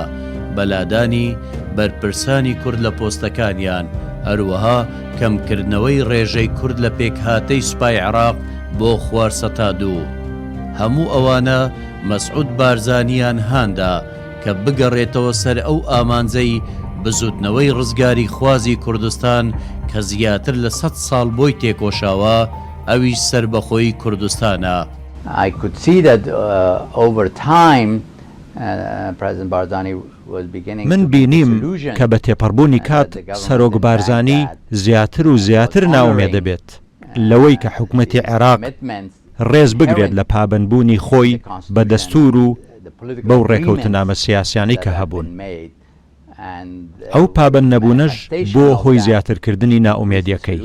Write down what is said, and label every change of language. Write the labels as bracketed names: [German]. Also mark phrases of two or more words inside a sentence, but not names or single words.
[Central Kurdish] بەلادانی بەرپرسانی کورد لە پۆستەکانیان هەروەها کەمکردنەوەی ڕێژەی کورد لە پێکهاتەی سوپای عێراق بۆ خوارسەتا دوو هەموو ئەوانە مەسعود بارزانیان هاندا کە بگەڕێتەوە سەر ئەو ئامانجەی بزوتنەوەی ڕزگاری خوازی کوردستان کە زیاتر لە 100 ساڵ بۆی تێکۆشاوە ئەویش سربەخۆی کوردستانە. [English] I could see that over time President Barzani was beginning [Central Kurdish] من بینیم کە بە تێپەڕبوونی کات سەرۆک بارزانی زیاتر و زیاتر ناومێ دەبێت لەوەی کە حکومەتی عێراق ڕێز بگرێت لە پابندبوونی خۆی بە دەستور و بەو ڕێکەوتنامە سیاسیانی کە هەبوون. ئەو پابند نەبوونەش بۆ هۆی زیاترکردنی ناومێدیەکەی.